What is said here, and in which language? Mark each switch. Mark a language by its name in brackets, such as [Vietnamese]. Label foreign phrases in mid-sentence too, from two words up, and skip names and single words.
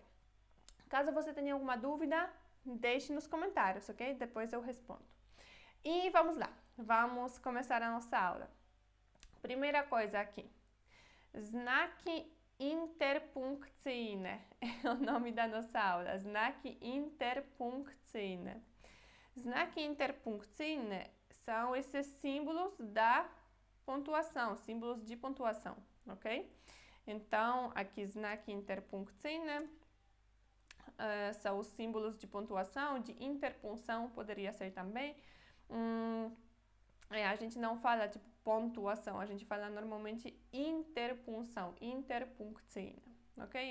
[Portuguese] Caso você tenha alguma dúvida, deixe nos comentários, ok? Depois eu respondo. E vamos lá, vamos começar a nossa aula. Primeira coisa aqui, [Polish] znaki interpunkcyjne [Portuguese] é o nome da nossa aula, [Polish] znaki interpunkcyjne. Znaki interpunkcyjne [Portuguese] são esses símbolos da pontuação, símbolos de pontuação, ok? Então, aqui [Polish] znaki interpunkcyjne [Portuguese] são os símbolos de pontuação, de interpunção poderia ser também. A gente não fala tipo pontuação, a gente fala normalmente interpunção, interpunkcyjne, ok?